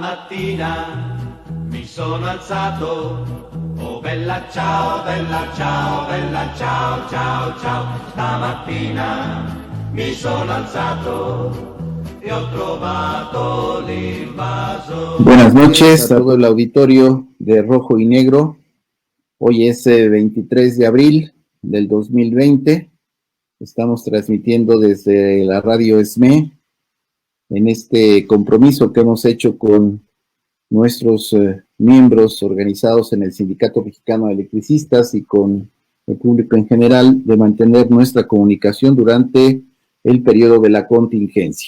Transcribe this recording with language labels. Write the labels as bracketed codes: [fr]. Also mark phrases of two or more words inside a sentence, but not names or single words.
[it] Stamattina mi sono alzato, oh bella ciao, bella ciao, bella ciao, ciao, ciao. Stamattina mi sono alzato e ho trovato l'invaso. [es] Buenas noches a todo el auditorio de Rojo y Negro. Hoy es 23 de abril del 2020. Estamos transmitiendo desde la radio ESME en este compromiso que hemos hecho con nuestros miembros organizados en el Sindicato Mexicano de Electricistas y con el público en general de mantener nuestra comunicación durante el periodo de la contingencia.